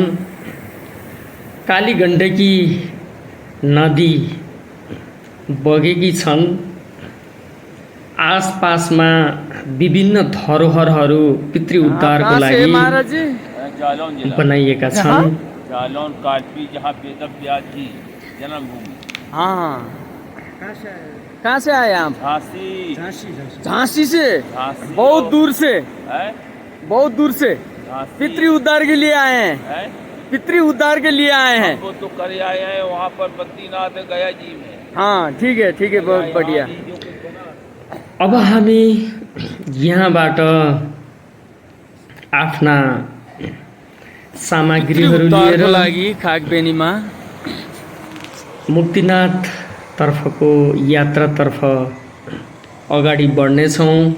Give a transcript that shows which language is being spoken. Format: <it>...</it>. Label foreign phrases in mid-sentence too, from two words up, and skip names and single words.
<ne>कालीगण्डकी नदी बगेकी छन्। आसपासमा विभिन्न धरोहरहरू पितृ उद्धारको लागि बनाइएका छन्।</ne> <hi>जालौन कालपी जहाँ वेद व्यास जी जन्मभूमि। हाँ, कहाँ से आए आप? झांसी। झांसी से? झांसी बहुत दूर से? है? बहुत दूर से झांसी। पितृ उद्धार के लिए आए हैं? है? पितृ उद्धार के लिए आए हैं? वो तो करे आए हैं वहाँ पर बद्रीनाथ गया जी में। हाँ, ठीक है, बहुत बढ़िया।</hi> <ne>अब हामी यहाँबाट आफ्ना सामग्रीहरू लिएर लागि खागबेनीमा मुक्तिनाथ तर्फको यात्रातर्फ अगाडि बढ्नेछौँ।</ne>